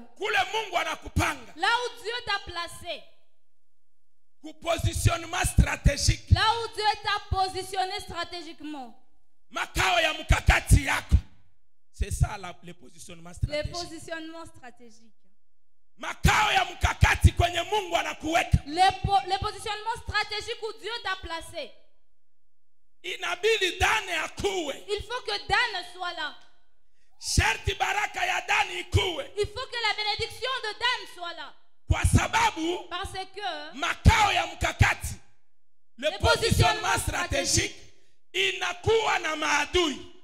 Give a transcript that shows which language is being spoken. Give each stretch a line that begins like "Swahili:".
Swahili: Kule Mungu anakupanga.
French: Là où Dieu t'a placé. Positionnement stratégique. Là où Dieu t'a positionné stratégiquement.
Swahili: Makao ya mkakati yako.
French: C'est ça le positionnement stratégique. Le positionnement stratégique.
Swahili: Makao ya mkakati kwenye Mungu anakuweka.
French: Le positionnement stratégique où Dieu t'a placé.
Swahili: Inabidi Dani akuwe.
French: Il faut que Dan soit là.
Swahili: Sherti baraka ya Dani ikuwe.
French: Il faut que la bénédiction de Dan soit là.
Swahili: Kwa sababu
French: parce que
Swahili: makao ya mkakati,
French: le positionnement stratégique,
Swahili: inakuwa na maadui.